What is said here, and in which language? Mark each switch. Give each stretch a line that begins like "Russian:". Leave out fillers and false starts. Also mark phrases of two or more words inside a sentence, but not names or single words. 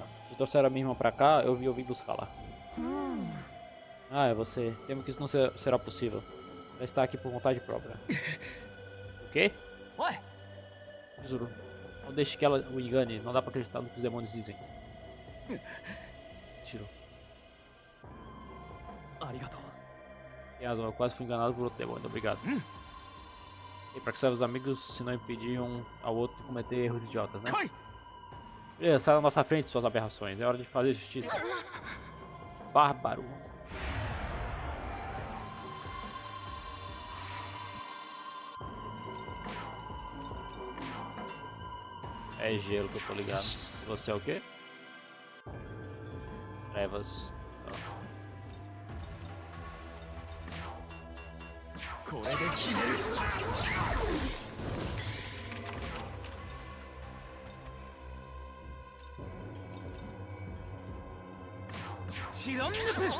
Portuguese: Vocês trouxeram a minha irmã pra cá, eu vim buscar lá. Ah, é você. Temo que isso não será possível. Ela está aqui por vontade própria. O quê?
Japanese: おい、
Portuguese: Yuzuru, não deixe que ela o engane. Não dá pra acreditar no que os demônios dizem. Tiro.
Japanese: ありがとう。
Portuguese: Tem razão, eu quase fui enganado por outro demônio. Obrigado. E pra que servem os amigos se não impedir um ao outro de cometer erros idiotas, né?
Japanese: 来い。
Portuguese: Beleza, sai da nossa frente, suas aberrações. É hora de fazer justiça. Bárbaro. É gelo que eu tô ligado. Você é o quê? Trevas.
Japanese: これで決める。知らんね